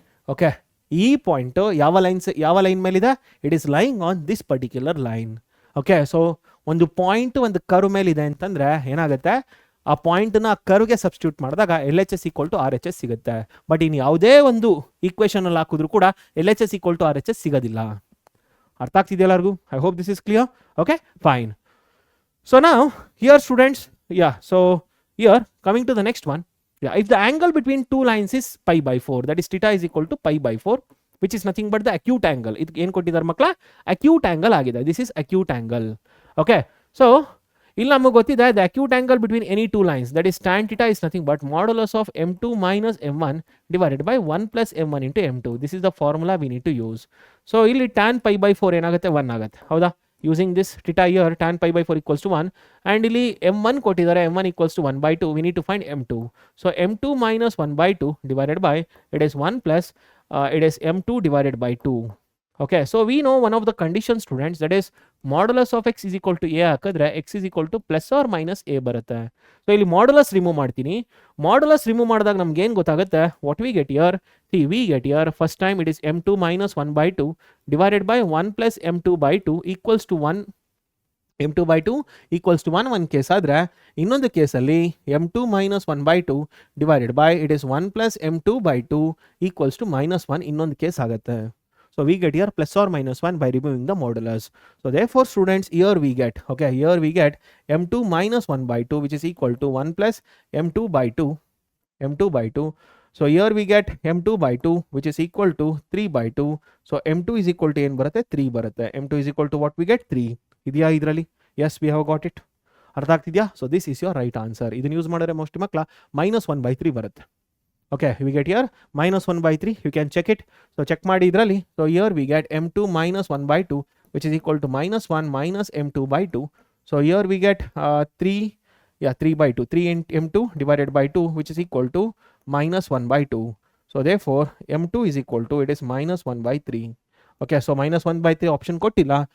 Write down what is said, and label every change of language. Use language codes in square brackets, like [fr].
[kn] Okay, E point ಯಾವ line ಮೇಲಿದೆ? [en] It is lying on this particular line. [kn] Okay, so ಒಂದು point ಒಂದು curve ಮೇಲಿದೆ ಅಂತಂದ್ರೆ ಏನಾಗುತ್ತೆ? ಆ ಪಾಯಿಂಟ್ನ ಕರ್ವ್ಗೆ ಸಬ್ಸ್ಟಿಟ್ಯೂಟ್ ಮಾಡಿದಾಗ LHS ಈಕ್ವಲ್ ಟು RHS ಸಿಗುತ್ತೆ. ಬಟ್ ಇನ್ನು ಯಾವುದೇ ಒಂದು ಈಕ್ವೇಷನ್ ಅಲ್ಲಿ ಹಾಕಿದ್ರು ಕೂಡ LHS ಈಕ್ವಲ್ ಟು RHS ಸಿಗೋದಿಲ್ಲ. ಅರ್ಥ ಆಗ್ತಿದೆ ಎಲ್ಲರಿಗೂ? [en] I hope this is clear. Okay, fine. So now here students, so here coming to the next one, if the angle between two lines is pi/4, that is theta is equal to pi/4, which is nothing but the acute angle. [kn] ಇದು ಏನು ಕೊಟ್ಟಿದ್ದಾರೆ ಮಕ್ಕಳ? [en] acute angle [kn] ಆಗಿದೆ. [en] This is acute angle. Okay, so [kn] ಇಲ್ಲಿ ನಮಗೆ ಗೊತ್ತಿದೆ [en] the acute angle between any two lines, that is tan theta is nothing but modulus of m2 minus m1 divided by 1 plus m1 into m2. This is the formula we need to use. So ಇಲ್ಲಿ tan pi/4 [kn] ಏನಾಗುತ್ತೆ? 1 ಆಗುತ್ತೆ. ಹೌದಾ? [en] Using this theta here, tan pi/4 equals to 1. And ಇಲ್ಲಿ m1 [kn] ಕೊಟ್ಟಿದ್ದಾರೆ, [en] m1 equals to 1/2. We need to find m2. So m2 minus 1/2 divided by, it is 1 plus, it is m2 divided by 2. Okay, so we know one of the conditions students, that is modulus of x is equal to a [kn] ಹಾಕಿದ್ರೆ [en] x is equal to plus or minus a ಬರುತ್ತೆ. So ಇಲ್ಲಿ modulus remove ಮಾಡ್ತೀನಿ. modulus remove ಮಾಡಿದಾಗ ನಮ್ಗೆ ಏನು ಗೊತ್ತಾಗುತ್ತೆ? what we get here, see we get here first time it is m2 minus 1/2 divided by 1 plus m2/2 equals to 1. m2/2 equals to 1 [kn] case ಆದರೆ, ಇನ್ನೊಂದು ಕೇಸಲ್ಲಿ [en] m2 minus 1/2 divided by, it is 1 plus m2/2 equals to -1 [kn] ಇನ್ನೊಂದು case ಆಗುತ್ತೆ. [en] So we get here plus or minus 1 by removing the modulus. So therefore students, here we get m2 minus 1/2 which is equal to 1 plus m2/2. So here we get m2/2 which is equal to 3/2. So m2 is equal to [kn] ಏನು ಬರುತ್ತೆ? [en] 3 ಬರುತ್ತೆ. m2 is equal to what we get? 3. [kn] ಇದೆಯಾ ಇದರಲ್ಲಿ? [en] Yes, we have got it. [kn] ಅರ್ಥ ಆಗ್ತಿದೆಯಾ? [en] So this is your right answer. [kn] ಇದನ್ನು use ಮಾಡಿದ್ರೆ most ಮಕ್ಕಳ -1/3 ಬರುತ್ತೆ. [en] Okay, we get here -1/3. You can check it. So check [kn] ಮಾಡಿ ಇದರಲ್ಲಿ. [en] So here we get m2 minus 1/2 which is equal to -1 minus m2/2. So here we get 3/2. 3 m2 divided by 2 which is equal to -1/2. So therefore m2 is equal to, it is -1/3. Okay, so -1/3 option [kn] ಕೊಟ್ಟಿಲ್ಲ.